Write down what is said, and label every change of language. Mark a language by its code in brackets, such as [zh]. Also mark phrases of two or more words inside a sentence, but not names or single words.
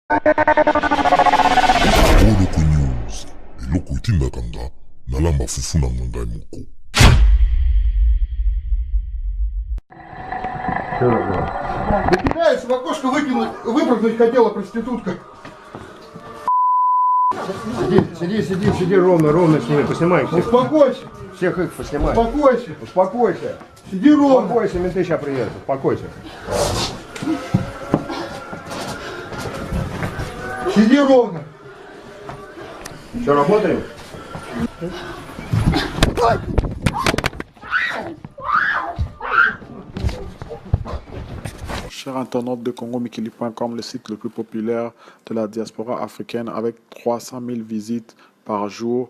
[ln] Oloko News, eloko itindakanga nalamba fufu na ngai moko. [ru] Да кидается в окошко выпрыгнуть хотела проститутка. Сиди ровно с ними, поснимай всех. Успокойся, Всех их поснимай. успокойся, Успокойся. сиди ровно. Успокойся, менты сейчас приедут. Успокойся. Сиди ровно. Все, работаем? [fr] Chers internautes de congomikili.com, le site le plus populaire de la diaspora africaine avec 300 000 visites par jour.